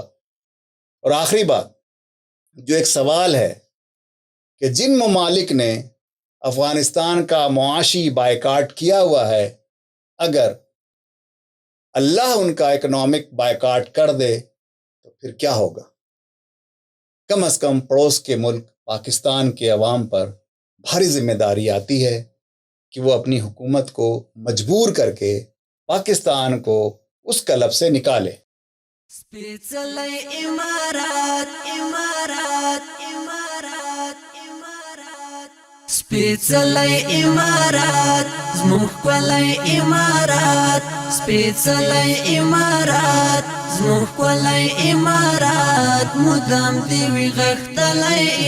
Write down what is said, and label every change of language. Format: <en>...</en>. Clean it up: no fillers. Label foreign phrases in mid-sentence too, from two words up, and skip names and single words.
<ur>اور آخری بات جو ایک سوال ہے کہ جن ممالک نے افغانستان کا معاشی بائیکاٹ کیا ہوا ہے، اگر اللہ ان کا</ur> <en>economic boycott</en> <ur>کر دے تو پھر کیا ہوگا؟ کم از کم پڑوس کے ملک پاکستان کے عوام پر بھاری ذمہ داری آتی ہے کہ وہ اپنی حکومت کو مجبور کر کے پاکستان کو اس کلب سے نکالے۔</ur> <ps>سپیڅلی امارات امارات امارات امارات، سپیڅلی امارات زموږ ښکلی امارات، سپیڅلی امارات زموږ ښکلی امارات، مدام دې وي غښتلی</ps>